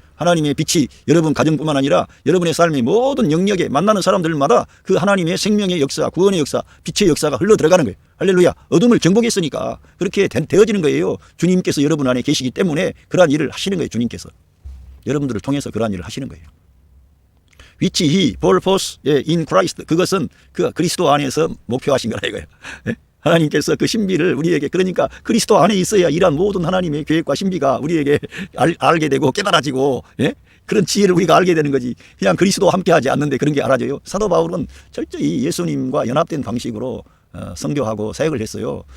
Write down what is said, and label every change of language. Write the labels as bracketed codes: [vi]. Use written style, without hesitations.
[ko] 하나님의 빛이 여러분 가정뿐만 아니라 여러분의 삶의 모든 영역에 만나는 사람들마다 그 하나님의 생명의 역사, 구원의 역사, 빛의 역사가 흘러 들어가는 거예요. 할렐루야. 어둠을 정복했으니까 그렇게 되어지는 거예요. 주님께서 여러분 안에 계시기 때문에 그러한 일을 하시는 거예요. 주님께서. 여러분들을 통해서 그러한 일을 하시는 거예요. [en] Which he purpose in Christ. [ko] 그것은 그 그리스도 안에서 목표하신 거라 이거예요. 하나님께서 그 신비를 우리에게 그러니까 그리스도 안에 있어야 이러한 모든 하나님의 계획과 신비가 우리에게 알게 되고 깨달아지고 그런 지혜를 우리가 알게 되는 거지. 그냥 그리스도와 함께하지 않는데 그런 게 알아져요. 사도 바울은 철저히 예수님과 연합된 방식으로 선교하고 사역을 했어요.